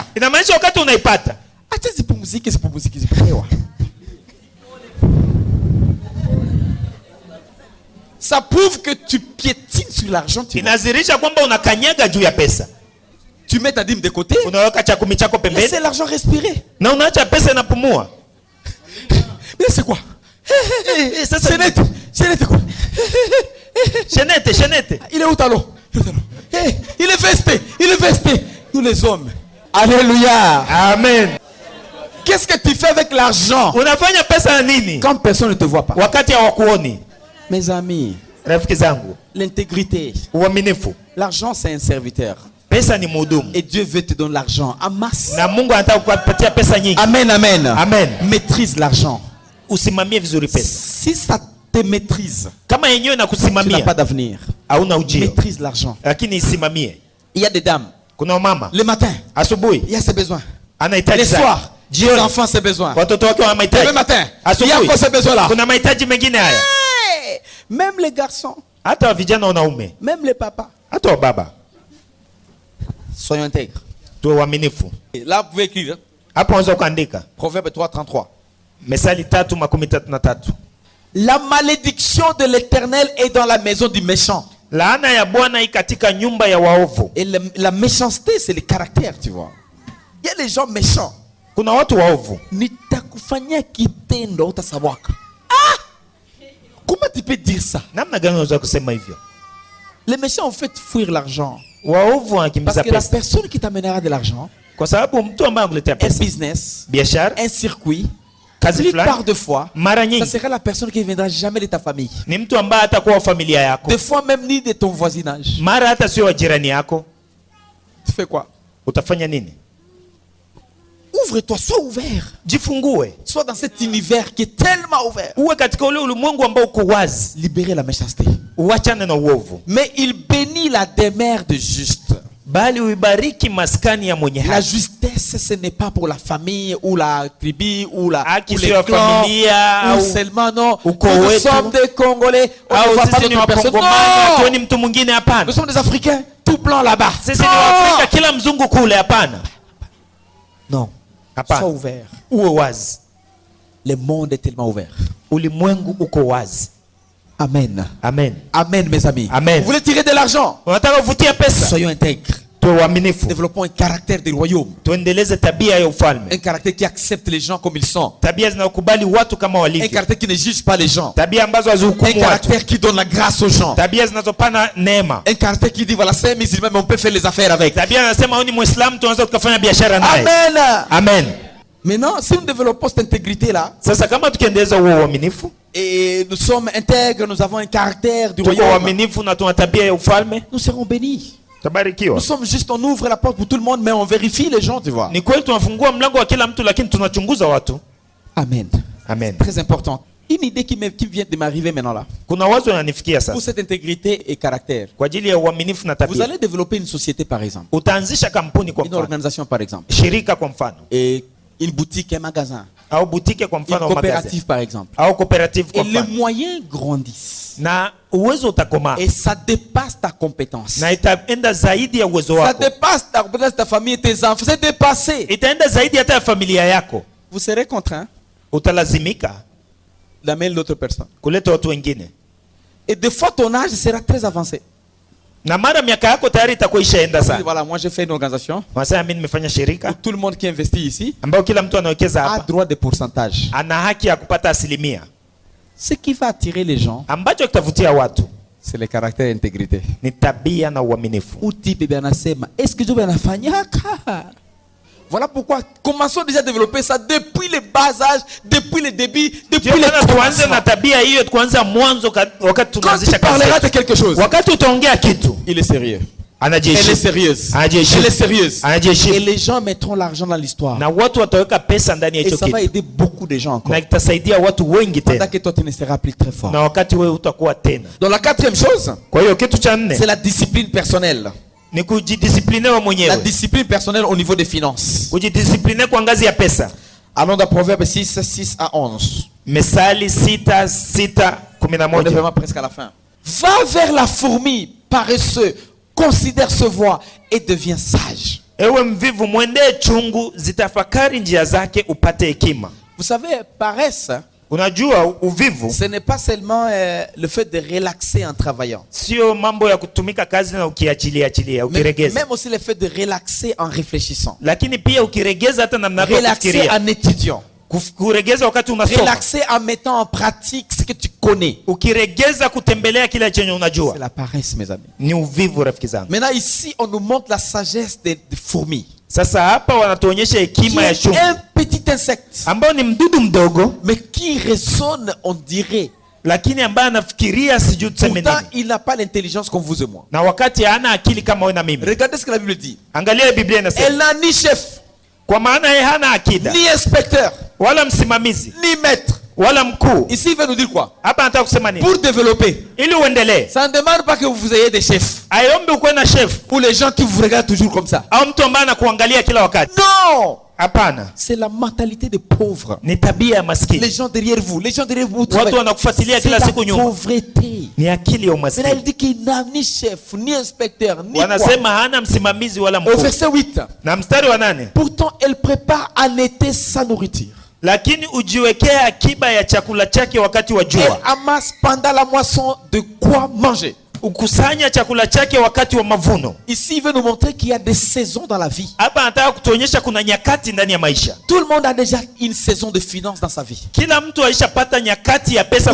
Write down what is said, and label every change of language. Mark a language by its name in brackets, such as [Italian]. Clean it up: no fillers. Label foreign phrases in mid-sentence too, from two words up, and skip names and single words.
[Swahili] Inamaanisha wakati unaipata, acha zipumzike, zipumzike, zipewa. [French] Ça prouve que tu piétines sur l'argent. Tu, [Swahili] inazirisha kwamba unakanyaga juu ya pesa. [French] tu mets ta dîme de côté, [Swahili] Unaweka chakumi chako pembeni [French] laissez l'argent respirer. [Swahili] na unaacha pesa inapumua. [French] Mais c'est quoi? [Swahili] Sasa [French] C'est net, c'est net quoi? Shenete. Il est où talon? Il est vesté, il est vesté. Nous les hommes. Alléluia. [Swahili] Amen. [French] Qu'est-ce que tu fais avec l'argent [Swahili] Unafanya pesa na nini [French] quand personne ne te voit pas? [Swahili] wakati hawakuoni? [French] Mes amis, [Swahili] Rafiki zangu, [French] l'intégrité. [Swahili] uaminifu. [French] L'argent, c'est un serviteur. [Swahili] Pesa Pesa ni mhudumu. [French] Et Dieu veut te donner l'argent en masse. [Swahili] Na Mungu anataka kukupatia pesa nyingi. [French] Amen, amen. [Swahili] Amen. [French] Maîtrise l'argent. [Swahili] Usimamie vizuri pesa. [French] Si ça te maîtrise, [Swahili] Kama yenyewe na [French] tu n'as [Swahili] kusimamia, [French] pas d'avenir. [Swahili] hauna ujio. [French] Maîtrise l'argent. [Swahili] Lakini isimamie. [French] Il y a des dames. [Swahili] Kuna mama, [French] Le matin, [Swahili] asubuhi [French] il y a ses besoins. [Swahili] anahitaji [French] Les [Swahili] sana. [French] soirs, les [Swahili] Jioni [French] enfants ses besoins. [Swahili] watoto wake wana [French] Le [Swahili] mahitaji. [French] matin, il y a [Swahili] Asubuhi [French] encore ces besoins-là. [Swahili] kuna mahitaji mengine haya. [French] Hey! Même les garçons, [Swahili] Hata vijana wanaume, [French] même les papas. [Swahili] hata baba, [French] Soyons intègres. [Swahili] tuwe waaminifu. [French] Et là, vous pouvez écrire. [Swahili] Hapo unaweza kuandika [French] Proverbe 3:33. [Swahili] Methali 3:33. [French] La malédiction de l'Éternel est dans la maison du méchant. [Swahili] Laana ya Bwana iko katika nyumba ya waovu. [French] Et la méchanceté, c'est le caractère, tu vois. Il y a les gens méchants. [Swahili] Kuna watu waovu. Nitakufanyia kitendo utasawaka. [French] Ah! Comment tu peux dire ça? [Swahili] Namna gani unaweza kusema hivyo? [French] Les méchants ont fait fuir l'argent. [Swahili] Waovu [French] Parce [Swahili] wanakimbiza [French] que la [Swahili] pesa. [French] personne qui t'amènera de l'argent, [Swahili] Kwa sababu mtu ambaye anakuletea [French] un [Swahili] pesa, [French] business, [Swahili] biashara, [French] un circuit, la [Swahili] kazi [French] plupart [Swahili] fulani, [French] de fois, [Swahili] mara [French] ça [Swahili] nyingi [French] sera la personne qui ne viendra jamais de ta famille. [Swahili] ni mtu ambaye hatakuwa wa familia yako. [French] Des fois même ni de ton voisinage. [Swahili] Mara hata sio wa jirani yako. [French] Tu fais quoi? [Swahili] Utafanya nini? [French] Ouvre-toi, sois ouvert. [Swahili] Jifungue. [French] Sois dans cet univers qui est tellement ouvert. [Swahili] Uwe katika ule ulimwengu ambao uko wazi. [French] Libérer la méchanceté. [Swahili] Uachane na uovu. [French] Mais il bénit la demeure de juste. [Swahili] Bali uibariki maskani ya mwenye [French] La [Swahili] haki. [French] justesse, ce n'est pas pour la famille ou la tribu ou la [Swahili] Haki [French] ou [Swahili] sio [French] les [Swahili] ya [French] clans [Swahili] familia [French] ou [Swahili] au [French] seulement non. [Swahili] ukoo [French] Nous [Swahili] wetu. [French] sommes des Congolais. On ne [Swahili] Au [French] voit pas [Swahili] sisi ni [French] d'autres personnes. [Swahili] Wakongomani, [French] Non! [Swahili] hatuoni mtu mwingine, hapana. [French] Nous sommes des Africains, tout blanc là-bas. [Swahili] Sisi ni Waafrika, kila mzungu kule, hapana. [French] Non. [Swahili] Hapana. [French] Sois ouvert. [Swahili] Uwe wazi. [French] Le monde est tellement ouvert. [Swahili] Ulimwengu uko wazi. [French] Amen. [Swahili] Amen. [French] Amen, mes amis. [Swahili] Amen. [French] Vous voulez tirer de l'argent? [Swahili] Unataka kuvutia pesa? [French] Soyons intègres. [Swahili] Tuwe waaminifu. [French] Développons un caractère du royaume. [Swahili] Tuendeleze tabia ya ufalme. [French] Un caractère qui accepte les gens comme ils sont. [Swahili] Tabia zinakubali watu kama [French] Un [Swahili] walivyo. [French] caractère qui ne juge pas les gens. [Swahili] Tabia ambazo [French] Un [Swahili] hazihukumu watu. [French] caractère qui donne la grâce aux gens. [Swahili] Tabia zinazopana neema. [French] Un caractère qui dit voilà, c'est un musulman, mais on peut faire les affaires avec. [Swahili] Tabia anasema huyu ni Muislamu, tunaweza tukafanya biashara naye. [French] Amen. [Swahili] Amen. [French] Maintenant, si nous développons cette intégrité-là, [Swahili] Sasa kama tukiendeleza huo uaminifu, [French] et nous sommes intègres, nous avons un caractère du [Swahili] tuko [French] royaume, [Swahili] waaminifu na tuna tabia ya ufalme, [French] nous serons bénis. [Swahili] tutabarikiwa. [French] Nous sommes juste, on ouvre la porte pour tout le monde, mais on vérifie les gens, tu vois. [Swahili] Ni kweli tunafungua mlango wa kila mtu, lakini tunachunguza watu. [French] Amen. [Swahili] Amen. [French] Très important. Une idée qui vient de m'arriver maintenant là. [Swahili] Kuna wazo yananifikia [French] Pour [Swahili] sasa. [French] cette intégrité et caractère, [Swahili] Kwa ajili ya uaminifu na [French] vous [Swahili] tabia. [French] allez développer une société par exemple, [Swahili] Utaanzisha kampuni kwa [French] une [Swahili] mfano, [French] organisation par exemple, [Swahili] shirika kwa mfano, [French] et une boutique, un magasin, [Swahili] au butike kwa [French] une [Swahili] mfano wa magazi, [French] coopérative par exemple. [Swahili] au cooperative [French] Et [Swahili] kwa [French] les [Swahili] mfano. [French] moyens grandissent. [Swahili] Na uwezo utakomaa. [French] Et ça dépasse ta compétence. [Swahili] Na itaenda zaidi ya uwezo [French] Ça [Swahili] wako. [French] dépasse ta compétence, ta famille et tes enfants. C'est dépassé. [Swahili] Itaenda zaidi hata ya familia yako. [French] Vous serez contraint [Swahili] Utalazimika [French] d'amener l'autre personne. [Swahili] kuleta watu wengine. [French] Et des fois, ton âge sera très avancé. [Swahili] Na mara miaka yako tayari itakuwa ishaenda [French] Vous dites, [Swahili] sana. [French] voilà, moi j'ai fait une organisation [Swahili] Wanasema mimi nimefanya [French] où [Swahili] shirika [French] tout le monde qui investit ici [Swahili] ambao kila mtu anawekeza [French] a [Swahili] hapa [French] droit de pourcentage. [Swahili] ana haki ya kupata asilimia. [French] Ce qui va attirer les gens, [Swahili] Ambacho kitavutia watu [French] c'est le caractère et l'intégrité. [Swahili] ni tabia na uaminifu. Uti bebe anasema, [French] est-ce que je vais la fanyaka? Voilà pourquoi commençons déjà à développer ça depuis le bas âge, depuis le début, depuis [Swahili] Ndio [French] le [Swahili] maana tuanze [French] commencement. [Swahili] na tabia hiyo kuanza mwanzo wakati [French] Quand [Swahili] tunaanzisha [French] tu [Swahili] kazi. [French] parleras de [Swahili] yetu. [French] quelque chose, [Swahili] Wakati utaongea kitu, [French] il est sérieux. Elle est [Swahili] anajiheshimu. [French] sérieuse. [Swahili] Anajiheshimu. [French] Elle est sérieuse. Et [Swahili] Anajiheshimu. [French] les gens mettront l'argent dans l'histoire. [Swahili] Na watu wataweka pesa ndani ya [French] Et [Swahili] hicho [French] ça va [Swahili] kitu. [French] aider beaucoup de gens encore. [Swahili] Na itasaidia watu wengi [French] Pendant [Swahili] tena. [French] que toi tu ne seras plus très fort. [Swahili] Na wakati wewe utakuwa tena. [French] Donc la quatrième chose, [Swahili] Kwa hiyo kitu cha nne [French] c'est la discipline personnelle. [Swahili] ni kujidisipline wewe [French] La [Swahili] mwenyewe. [French] discipline personnelle au niveau des finances. [Swahili] Kujidisipline kwa ngazi ya pesa. [French] Allons dans Proverbe 6, 6 à 11. [Swahili] Methali 6:6 [French] On est [Swahili] 11. [French] vraiment presque à la fin. Va vers la fourmi, paresseux, considère ce voie et deviens sage. [Swahili] Ewe mvivu, mwendee chungu, zitafakari njia zake upate hekima. [French] Vous savez, paresse, [Swahili] Unajua uvivu [French] ce n'est pas seulement le fait de relaxer en travaillant. [Swahili] sio mambo ya kutumika kazi na ukiachilia [French] Mais [Swahili] ukiregeza, [French] même aussi le fait de relaxer en réfléchissant. [Swahili] lakini pia ukiregeza hata namna yako ya [French] Relaxer [Swahili] kufikiria. [French] en étudiant. [Swahili] Kuregeza wakati unasoma, [French] Relaxer en mettant en pratique ce que tu connais. [Swahili] ukiregeza kutembelea kile chenye [French] C'est [Swahili] unajua, [French] la paresse, mes amis. [Swahili] ni uvivu rafiki zangu. [French] Maintenant, ici, on nous montre la sagesse des fourmis. [Swahili] Sasa hapa wanatuonyesha [French] Qui [Swahili] hekima ya [French] est [Swahili] chungu [French] un petit insecte, [Swahili] ambao ni mdudu mdogo, [French] mais qui résonne, on dirait, [Swahili] lakini ambaye anafikiria sijui tuseme [French] Pourtant, [Swahili] nini, [French] il n'a pas l'intelligence comme vous et moi. [Swahili] na wakati hana akili kama wewe na mimi. [French] Regardez ce que la Bible dit. [Swahili] Angalia Biblia [French] Elle [Swahili] inasema, [French] n'a ni chef, [Swahili] kwa maana yeye hana akida [French] ni inspecteur, [Swahili] wala msimamizi [French] ni maître. [Swahili] wala mkuu. [French] Ici, il veut nous dire quoi? [Swahili] Hapa nataka kusema nini? [French] Pour développer, [Swahili] Ili uendelee, [French] ça ne demande pas que vous ayez des chefs [Swahili] aiombe ukuwe na chef [French] ou les gens qui vous regardent toujours comme ça. [Swahili] au mtu ambaye anakuangalia kila wakati. [French] Non! [Swahili] Hapana, [French] C'est la mentalité des pauvres. [Swahili] ni tabia ya [French] Les [Swahili] maskini. [French] gens derrière vous, les gens derrière vous, [Swahili] Watu wanakufuatilia [French] c'est [Swahili] kila [French] la [Swahili] siku nyuma. [French] pauvreté. [Swahili] Ni akili ya [French] Mais là, il [Swahili] umaskini. [French] dit qu'il n'a ni chef, ni inspecteur, ni quoi. [Swahili] Wanasema hana msimamizi wala [French] Au [Swahili] mkuu. [French] verset 8. [Swahili] Na mstari wa 8, [French] Pourtant, elle prépare en été sa nourriture. [Swahili] lakini ujiwekea akiba ya chakula chake wakati wa [French] Elle [Swahili] jua, [French] amasse pendant la moisson de quoi manger. [Swahili] ukusanya chakula chake wakati wa mavuno. [French] Ici, il veut nous montrer qu'il y a des saisons dans la vie. [Swahili] Hapa anataka kutuonyesha kuna nyakati ndani ya maisha. [French] Tout le monde a déjà une saison de finance dans sa vie. [Swahili] Kila mtu aishapata nyakati ya pesa